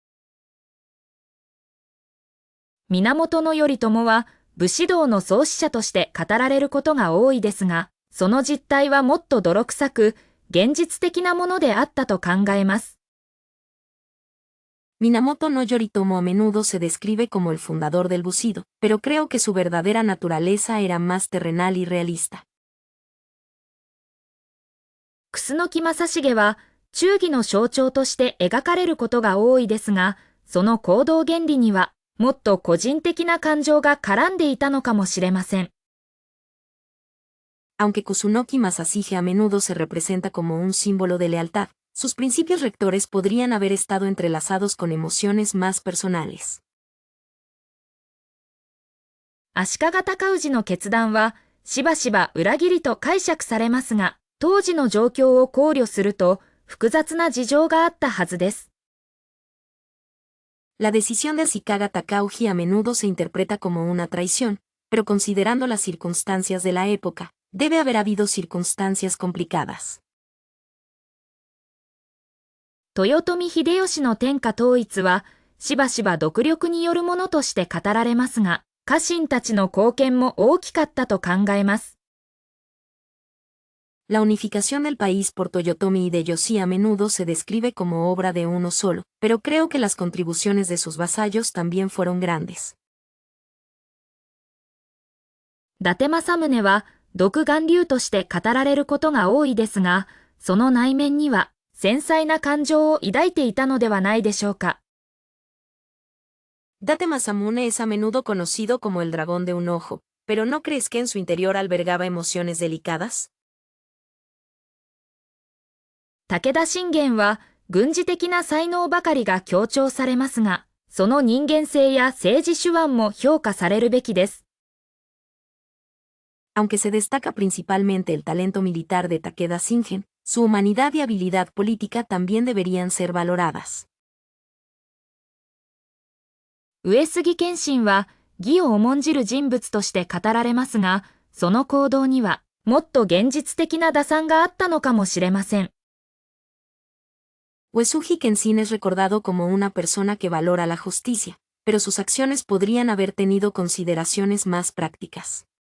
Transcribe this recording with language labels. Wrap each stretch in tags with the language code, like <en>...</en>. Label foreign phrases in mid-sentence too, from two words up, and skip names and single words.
<ja>源頼朝は、武士道の創始者として語られることが多いですが、その実態はもっと泥臭く、現実的なものであったと考えます。</ja> <es>Minamoto no Yoritomo a menudo se describe como el fundador del Bushido, pero creo que su verdadera naturaleza era más terrenal y realista.</es> <ja>楠木正成は忠義の象徴として描かれることが多いですが、その行動原理にはもっと個人的な感情が絡んでいたのかもしれません。</ja> <es>Aunque Kusunoki Masashige a menudo se representa como un símbolo de lealtad, sus principios rectores podrían haber estado entrelazados con emociones más personales.</es> <ja>足利尊氏の決断はしばしば裏切りと解釈されますが、当時の状況を考慮すると複雑な事情があったはずです。</ja> <es>La decisión de Ashikaga Takauji a menudo se interpreta como una traición, pero considerando las circunstancias de la época, debe haber habido circunstancias complicadas.</es> <ja>豊臣秀吉の天下統一はしばしば独力によるものとして語られますが、家臣たちの貢献も大きかったと考えます。</ja> <es>La unificación del país por Toyotomi Hideyoshi a menudo se describe como obra de uno solo, pero creo que las contribuciones de sus vasallos también fueron grandes.</es> <ja>伊達政宗は独眼竜として語られることが多いですが、その内面には繊細な感情を抱いていたのではないでしょうか。</ja> <es>Date Masamune es a menudo conocido como el dragón de un ojo, pero ¿no crees que en su interior albergaba emociones delicadas?</es> <ja>武田信玄は軍事的な才能ばかりが強調されますが、その人間性や政治手腕も評価されるべきです。</ja> <es>Aunque se destaca principalmente el talento militar de Takeda Shingen, su humanidad y habilidad política también deberían ser valoradas.</es> <ja>上杉謙信は義を重んじる人物として語られますが、その行動にはもっと現実的な打算があったのかもしれません。</ja> <es>Uesugi Kenshin es recordado como una persona que valora la justicia, pero sus acciones podrían haber tenido consideraciones más prácticas.</es>